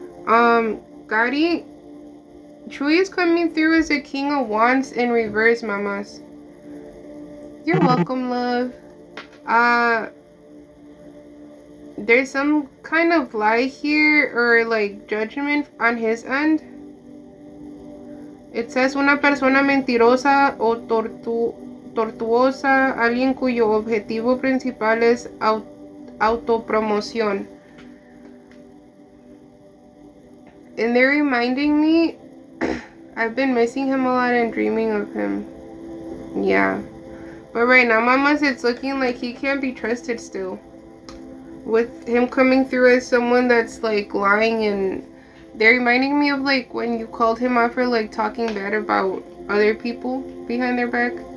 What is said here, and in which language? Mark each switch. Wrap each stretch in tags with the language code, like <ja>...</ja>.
<en>Gotti, Chewy is coming through as a King of Wands in reverse, mamas. You're welcome, love. There's some kind of lie here or like judgment on his end. It says</en> <es>una persona mentirosa o tortuosa, alguien cuyo objetivo principal es autopromoción.</es> <en>And they're reminding me, I've been missing him a lot and dreaming of him. Yeah. But right now, mamas, it's looking like he can't be trusted still. With him coming through as someone that's like lying, and they're reminding me of like when you called him out for like talking bad about other people behind their back.</en>